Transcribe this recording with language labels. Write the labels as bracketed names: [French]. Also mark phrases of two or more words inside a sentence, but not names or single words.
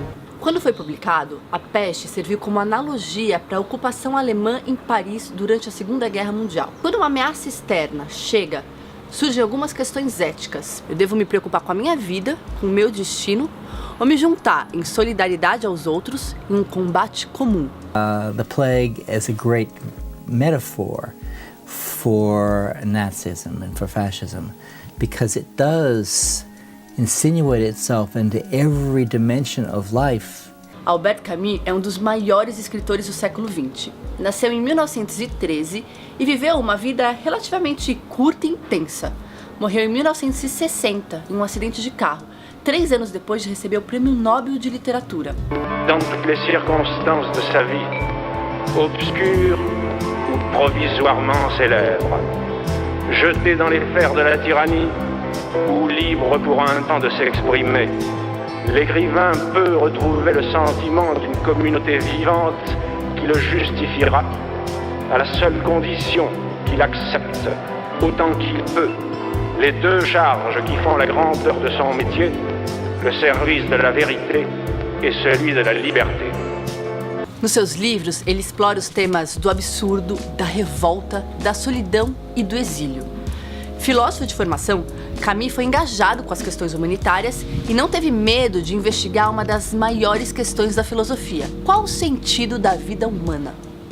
[Portuguese] Quando foi publicado, a peste serviu como analogia para a ocupação alemã em Paris durante a Segunda Guerra Mundial. Quando uma ameaça externa chega, surgem algumas questões éticas. Eu devo me preocupar com a minha vida, com o meu destino, ou me juntar em solidariedade aos outros em um combate comum. [English] The plague is a great metaphor for Nazism and for fascism because it does insinuate itself into every dimension of life. [Portuguese] Albert Camus é um dos maiores escritores do século XX. Nasceu em 1913 e viveu uma vida relativamente curta e intensa. Morreu em 1960 em um acidente de carro, 3 anos depois de receber o Prêmio Nobel de Literatura. [French] Dans toutes les circonstances de sa vie, obscure ou provisoirement célèbre, jeté dans les fers de la tyrannie ou libre pour un temps de s'exprimer, l'écrivain peut retrouver le sentiment d'une communauté vivante qui le justifiera à la seule condition qu'il accepte, autant qu'il peut, les deux charges qui font la grandeur de son métier, le service de la vérité et celui de la liberté. [Portuguese] Nos seus livros, ele explora os temas do absurdo, da revolta, da solidão e do exílio. Filósofo de formação, Camus foi engajado com as questões humanitárias e não teve medo de investigar uma das maiores questões da filosofia: qual o sentido da vida humana?